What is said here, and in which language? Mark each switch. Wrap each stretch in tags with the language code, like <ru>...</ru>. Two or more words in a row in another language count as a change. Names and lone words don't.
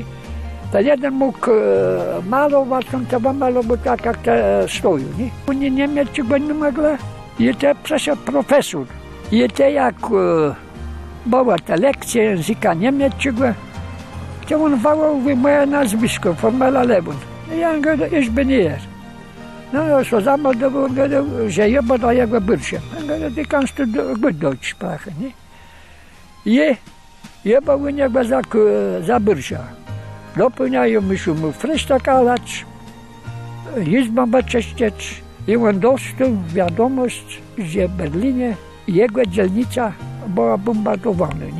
<pl>Ten jeden mógł malować, on to malował tak jak te stoją, nie? Oni Niemcy go nie mogli. I to przeszedł profesor. I to jak była ta lekcja języka niemieckiego, to on wołał moje nazwisko, Formela Lewin. I ja mówię,</pl> <de>ich bin hier.</de> <pl>No, ja się zameldował, on mówił, że ja będę jego bürschem.</pl> <de>On mówił, ty kannst du gut Deutsch sprechen,</de> <pl>nie? I ja był u niego za bürschem. Dopełniają muszą mu frysztakalać, izbę czyścić. I on dostał wiadomość, że w Berlinie jego dzielnica była bombardowana, nie?</pl>